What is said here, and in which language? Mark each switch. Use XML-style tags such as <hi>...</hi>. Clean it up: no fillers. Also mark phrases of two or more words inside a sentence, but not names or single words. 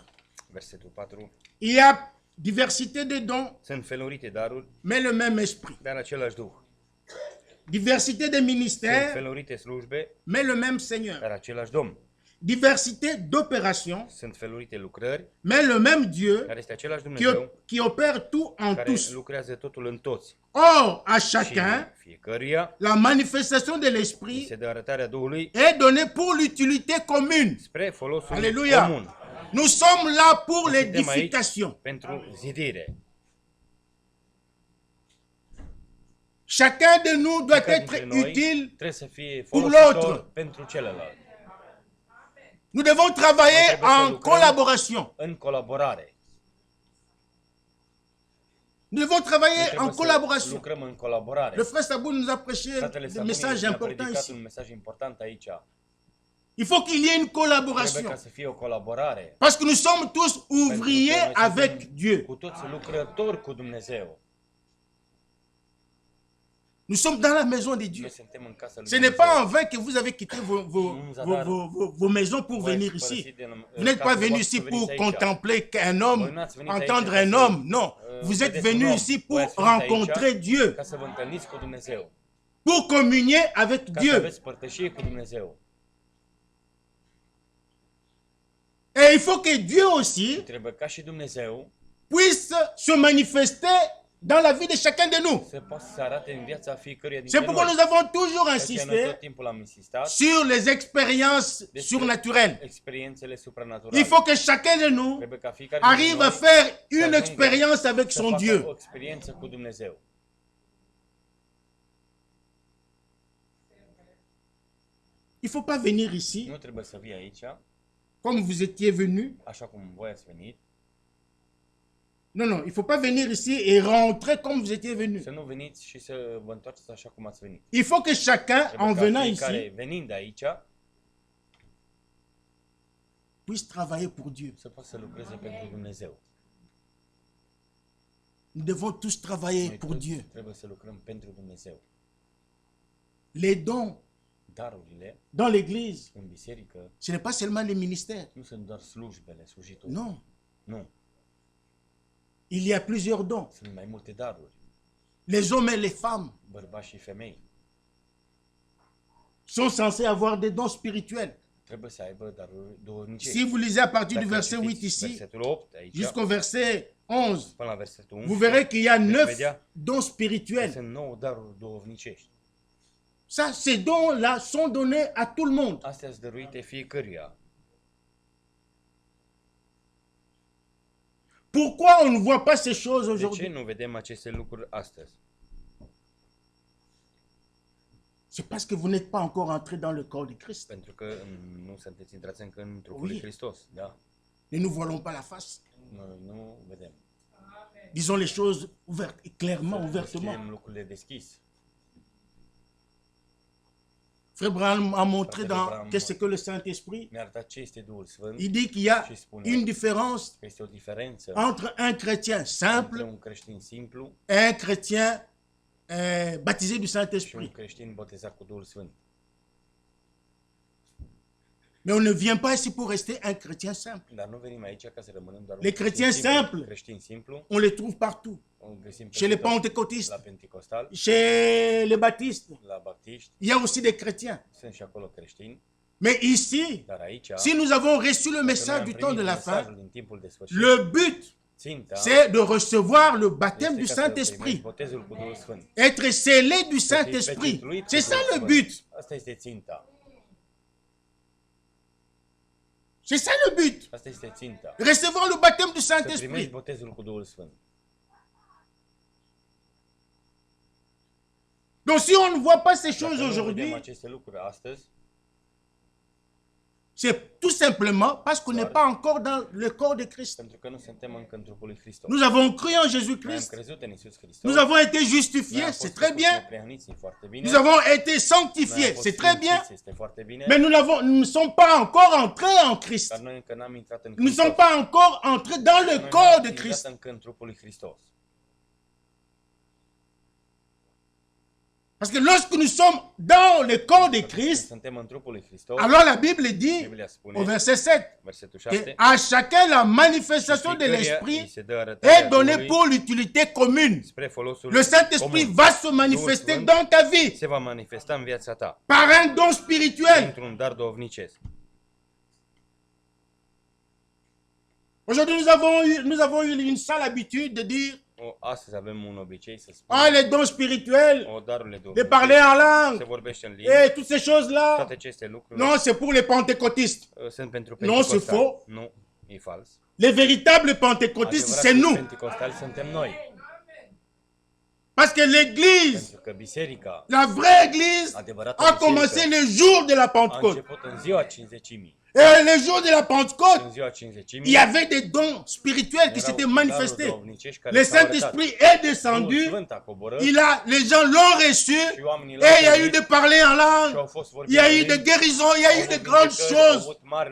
<ro>versetul 4.</ro> <fr>Il y a diversité de dons,</fr> <ro>Sunt felurite daruri,</ro> <fr>mais le même esprit.</fr> <ro>dar același Duh.</ro> <fr>Diversité de</fr> <ro>Sunt</ro> <fr>ministères,</fr> <ro>felurite slujbe,</ro> <fr>mais le même Seigneur.</fr> <ro>dar același Domn.</ro> <fr>Diversité d'opérations,</fr> <ro>Sunt felurite lucrări,</ro> <fr>mais le même Dieu</fr> <ro>dar este același Dumnezeu</ro> <fr>qui opère tout en</fr> <ro>care</ro> <fr>tous.</fr> <ro>lucrează totul în toți.</ro> <fr>Or, à</fr> <ro>Și</ro> <fr>chacun,</fr> <ro>fiecăruia</ro> <fr>la manifestation de l'esprit</fr> <ro>se dă arătarea Duhului</ro> <fr>est donnée pour l'utilité commune.</fr> <ro>spre folosul</ro> <fr>Alléluia.</fr> <ro>comun.</ro> <fr>Nous sommes là pour</fr> <ro>Suntem aici</ro> <fr>l'édification.</fr> <ro>pentru zidire.</ro> <fr>Chacun de nous doit</fr> <ro>Fiecare</ro> <fr>être</fr> <ro>dintre noi</ro> <fr>utile.</fr> <ro>trebuie să fie</ro> <fr>pour</fr> <ro>folositor</ro> <fr>l'autre.</fr> <ro>pentru celălalt.</ro> <fr>Nous devons travailler</fr> <ro>trebuie să</ro> <fr>en</fr> <ro>lucrăm</ro> <fr>collaboration.</fr> <ro>în colaborare.</ro> <fr>Nous devons</fr> <ro>Noi</ro> <fr>travailler en</fr> <ro>trebuie să</ro> <fr>collaboration.</fr> <ro>lucrăm în colaborare.</ro> <fr>Le frère Sabou nous a prêché</fr> <ro>Fratele</ro> <fr>des</fr> <ro>Sabuni</ro> <fr>messages</fr> <ro>ne-a</ro> <fr>importants</fr> <ro>predicat</ro> <fr>ici.</fr> <ro>un mesaj important aici.</ro> <fr>Il faut qu'il y ait une</fr> <ro>Trebuie</ro> <fr>collaboration.</fr> <ro>ca să fie o colaborare.</ro> <fr>Parce que nous sommes tous</fr> <ro>Pentru că</ro> <fr>ouvriers</fr> <ro>noi</ro> <fr>avec</fr> <ro>suntem</ro> <fr>Dieu.</fr> <ro>cu toți lucrători cu Dumnezeu.</ro> <fr>Nous sommes dans la maison de Dieu.</fr> <ro>Noi suntem în casa lui</ro> <fr>Ce n'est</fr> <ro>Dumnezeu.</ro> <fr>pas en vain que vous avez quitté vos maisons pour</fr> <ro>Voi</ro> <fr>venir</fr> <ro>ați</ro> <fr>ici.</fr> <ro>părăsit din,</ro> <fr>Vous n'êtes pas</fr> <ro>casele</ro> <fr>venu</fr> <ro>voastre</ro> <fr>ici</fr> <ro>să veniți</ro> <fr>pour</fr> <ro>aici.</ro> <fr>contempler qu'un homme,</fr> <ro>Voi nu ați venit aici</ro> <fr>entendre</fr> <ro>ca</ro> <fr>un</fr> <ro>să,</ro> <fr>homme. Non. Vous êtes</fr> <ro>vedeți un</ro> <fr>venu</fr> <ro>om.</ro> <fr>ici</fr> <ro>Voi</ro> <fr>pour</fr> <ro>ați venit aici</ro> <fr>rencontrer Dieu,</fr> <ro>ca să vă întâlniți cu Dumnezeu.</ro> <fr>pour communier avec</fr> <ro>Ca să</ro> <fr>Dieu.</fr> <ro>aveți părtășie cu Dumnezeu.</ro> <fr>Et il faut que Dieu aussi</fr> <ro>Trebuie ca și Dumnezeu</ro> <fr>puisse se manifester dans la vie de chacun de nous.</fr> <ro>să poată să arate în viața fiecăruia dintre</ro> <fr>C'est pourquoi</fr> <ro>noi.</ro> <fr>nous avons toujours</fr> <ro>De aceea noi</ro> <fr>insisté</fr> <ro>tot timpul am insistat</ro> <fr>sur les expériences</fr> <ro>despre</ro> <fr>surnaturelles.</fr> <ro>experiențele</ro> <fr>Il</fr> <ro>supranaturale.</ro> <fr>faut que chacun de nous</fr> <ro>Trebuie ca fiecare dintre</ro> <fr>arrive</fr> <ro>noi</ro> <fr>à faire</fr> <ro>să</ro> <fr>une</fr> <ro>ajungă</ro> <fr>expérience avec</fr> <ro>să</ro> <fr>son</fr> <ro>facă</ro> <fr>Dieu.</fr> <ro>o experiență cu Dumnezeu.</ro> <fr>Il ne faut pas venir ici</fr> <ro>Nu trebuie să vii aici,</ro> <fr>comme vous étiez venu.</fr> <ro>așa cum voi ați venit,</ro> <fr>Non, non, il ne faut pas venir ici et rentrer comme vous étiez venu.</fr> <ro>să nu veniți și să vă întoarceți așa cum ați venit.</ro> <fr>Il faut que chacun,</fr> <ro>Trebuie</ro> <fr>en</fr> <ro>ca</ro> <fr>venant</fr> <ro>fiecare,</ro> <fr>ici,</fr> <ro>venind aici,</ro> <fr>puisse travailler pour Dieu.</fr> <ro>să poată să lucreze pentru Dumnezeu.</ro> <fr>Nous devons tous travailler</fr> <ro>Noi</ro> <fr>pour</fr> <ro>toți</ro> <fr>Dieu.</fr> <ro>trebuie să lucrăm pentru Dumnezeu.</ro> <fr>Les dons</fr> <ro>Darurile</ro> <fr>dans l'église,</fr> <ro>în biserică</ro> <fr>ce n'est pas seulement les ministères.</fr> <ro>nu sunt doar slujbele, slujitorii.</ro> <fr>Non,</fr> <ro>Nu,</ro> <fr>il y a plusieurs dons.</fr> <ro>sunt mai multe daruri.</ro> <fr>Les hommes et les femmes</fr> <ro>Bărbați și femei</ro> <fr>sont censés avoir des dons spirituels.</fr> <ro>trebuie să aibă daruri duhovnicești.</ro> <fr>Si vous lisez à partir du</fr> <ro>Dacă</ro> <fr>verset 8</fr> <ro>citiți</ro> <fr>ici,</fr> <ro>versetul 8 aici,</ro> <fr>jusqu'au verset 11,</fr> <ro>până la versetul</ro> <fr>vous</fr> <ro>11,</ro> <fr>verrez qu'il y a 9</fr> <ro>vedea</ro> <fr>dons</fr> <ro>că</ro> <fr>spirituels.</fr> <ro>sunt 9 daruri duhovnicești.</ro> <fr>Ça, ces dons-là sont donnés à tout le monde.</fr> <ro>Astea sunt dăruite fiecăruia.</ro> <fr>Pourquoi on ne voit pas ces choses</fr> <ro>De ce</ro> <fr>aujourd'hui?</fr> <ro>nu vedem aceste lucruri astăzi?</ro> <fr>C'est parce que vous n'êtes pas encore entré dans le corps de Christ.</fr> <ro>Pentru că nu sunteți intrați încă în trupul lui</ro> <fr>Oui.</fr> <ro>Hristos. Da?</ro> <fr>Ne nous voilons pas la face.</fr> <ro>Noi nu vedem.</ro> <fr>Disons les choses clairement, ouvertement.</fr> <ro>Deschidem lucrurile deschis.</ro> <fr>Frère Branham a montré Frère dans Branham qu'est-ce que le Saint-Esprit.</fr> <ro>Ne-a arătat ce este Duhul Sfânt.</ro> <fr>Il dit qu'il y a</fr> <ro>Și spune</ro> <fr>une différence</fr> <ro>că este o diferență</ro> <fr>entre un chrétien</fr> <ro>între</ro> <fr>simple</fr> <ro>un creștin simplu</ro> <fr>et un chrétien baptisé du</fr> <ro>și un</ro> <fr>Saint-Esprit.</fr> <ro>creștin botezat cu Duhul Sfânt.</ro> <fr>Mais on ne vient pas ici pour rester un chrétien simple.</fr> <ro>Dar nu venim aici ca să rămânem doar</ro> <fr>Les chrétiens simples.</fr> <ro>Creștin simplu,</ro> <fr>On les trouve partout.</fr> <ro>o găsim</ro> <fr>Chez les</fr> <ro>peste tot.</ro> <fr>pentecôtistes,</fr> <ro>La Pentecostal,</ro> <fr>chez les baptistes.</fr> <ro>la baptiști,</ro> <fr>Il y a aussi des chrétiens.</fr> <ro>sunt și acolo creștini,</ro> <fr>Mais ici,</fr> <ro>dar aici,</ro> <fr>si nous avons reçu le</fr> <ro>dacă noi</ro> <fr>message</fr> <ro>am</ro> <fr>du</fr> <ro>primit</ro> <fr>temps de la</fr> <ro>mesajul</ro> <fr>fin,</fr> <ro>din timpul de sfârșit,</ro> <fr>le but,</fr> <ro>ținta</ro> <fr>c'est de recevoir le baptême du</fr> <ro>este ca să primești</ro> <fr>Saint-Esprit.</fr> <ro>botezul cu Duhul Sfânt.</ro> <fr>Être scellé du</fr> <ro>Să fii</ro> <fr>Saint-Esprit.</fr> <ro>pecetluit cu</ro> <fr>C'est ça</fr> <ro>Duhul</ro> <fr>le</fr> <ro>Sfânt.</ro> <fr>but.</fr> <ro>Asta este ținta.</ro> <fr>C'est ça le but.</fr> <ro>Asta este ținta.</ro> <fr>Recevoir le baptême du</fr> <ro>Să primești</ro> <fr>Saint-Esprit.</fr> <ro>botezul cu Duhul Sfânt.</ro> <fr>Donc si on ne voit pas ces</fr> <ro>Dacă</ro> <fr>choses</fr> <ro>nu vedem</ro> <fr>aujourd'hui,</fr> <ro>aceste lucruri astăzi,</ro> <fr>c'est tout simplement parce qu'on n'est pas encore dans le corps de Christ.</fr> <ro>pentru că nu suntem încă în trupul lui Hristos.</ro> <fr>Nous avons cru en</fr> <ro>Noi am</ro> <fr>Jésus-Christ.</fr> <ro>crezut în Iisus Hristos.</ro> <fr>Nous avons été</fr> <ro>Noi</ro> <fr>justifiés,</fr> <ro>am</ro> <fr>c'est</fr> <ro>fost</ro> <fr>très</fr> <ro>făcuți</ro> <fr>bien.</fr> <ro>neprihăniți, e foarte bine.</ro> <fr>Nous avons été</fr> <ro>Noi am</ro> <fr>sanctifiés,</fr> <ro>fost</ro> <fr>c'est très bien.</fr> <ro>sfințiți, este foarte bine.</ro> <fr>Mais nous ne sommes pas encore entrés en Christ.</fr> <ro>Dar noi încă n-am intrat în</ro> <fr>Nous ne</fr> <ro>Hristos.</ro> <fr>sommes pas encore entrés dans le</fr> <ro>Noi</ro> <fr>corps</fr> <ro>n-am</ro> <fr>de</fr> <ro>intrat</ro> <fr>Christ.</fr> <ro>încă în trupul lui Hristos.</ro> <fr>Parce que lorsque nous sommes dans le corps de</fr> <ro>Când</ro> <fr>Christ,</fr> <ro>suntem în trupul lui Hristos,</ro> <fr>alors la Bible dit</fr> <ro>Biblia spune,</ro> <fr>au verset 7</fr> <ro>versetul</ro> <fr>que</fr> <ro>7,</ro> <fr>à chacun la manifestation de</fr> <ro>fiecăruia îi</ro> <fr>l'Esprit</fr> <ro>se dă arătarea</ro> <fr>est donnée</fr> <ro>Duhului</ro> <fr>pour l'utilité commune.</fr> <ro>spre folosul</ro> <fr>Le Saint-Esprit</fr> <ro>comun.</ro> <fr>va se manifester</fr> <ro>Sfânt</ro> <fr>dans ta vie</fr> <ro>se va manifesta în viața ta</ro> <fr>par un don spirituel.</fr> <ro>într-un dar duhovnicesc.</ro> <fr>Aujourd'hui, nous avons eu une sale habitude de dire</fr> <ro>Astăzi avem un obicei să</ro> <fr>ah,</fr> <ro>spunem</ro> <fr>les dons spirituels,</fr> <ro>darurile</ro> <fr>de</fr> <ro>duhovnicești,</ro> <fr>parler en</fr> <ro>se</ro> <fr>langue,</fr> <ro>vorbește în limbi,</ro> <fr>et toutes ces choses-là.</fr> <ro>toate aceste lucruri</ro> <fr>Non, c'est pour les pentecôtistes.</fr> <ro>sunt pentru</ro> <fr>Non, c'est</fr> <ro>pentecostali.</ro> <fr>faux.</fr> <ro>Nu, e fals.</ro> <fr>Les véritables pentecôtistes, c'est</fr> <ro>Adevărații</ro> <fr>nous.</fr> <ro>pentecostali suntem noi.</ro> <fr>Parce que l'église,</fr> <ro>Pentru că biserica,</ro> <fr>la vraie église,</fr> <ro>adevărata</ro> <fr>a commencé</fr> <ro>biserică,</ro> <fr>le jour de la</fr> <ro>a</ro> <fr>Pentecôte.</fr> <ro>început în ziua Cincizecimii.</ro> <fr>Et le jour de la</fr> <ro>În</ro> <fr>Pentecôte,</fr> <ro>ziua</ro> <fr>il</fr> <ro>Cincizecimii</ro> <fr>y avait des dons spirituels qui</fr> <ro>erau</ro> <fr>s'étaient</fr> <ro>daruri</ro> <fr>manifestés.</fr> <ro>duhovnicești</ro> <fr>Le</fr> <ro>care s-au arătat.</ro> <fr>Saint-Esprit est</fr> <ro>Duhul</ro> <fr>descendu,</fr> <ro>Sfânt a coborât</ro> <fr>les gens l'ont reçu,</fr> <ro>și oamenii</ro> <fr>et</fr> <ro>l-au</ro> <fr>il y a eu</fr> <ro>primit</ro> <fr>de parler en</fr> <ro>și</ro> <fr>langue,</fr> <ro>au fost</ro> <fr>il</fr> <ro>vorbiri</ro> <fr>y a eu</fr> <ro>în</ro> <fr>de</fr> <ro>limbi,</ro> <fr>guérisons, il y a</fr> <ro>au</ro> <fr>eu de</fr> <ro>avut</ro> <fr>grandes</fr> <ro>vindecări, au</ro> <fr>choses</fr> <ro>avut mari</ro>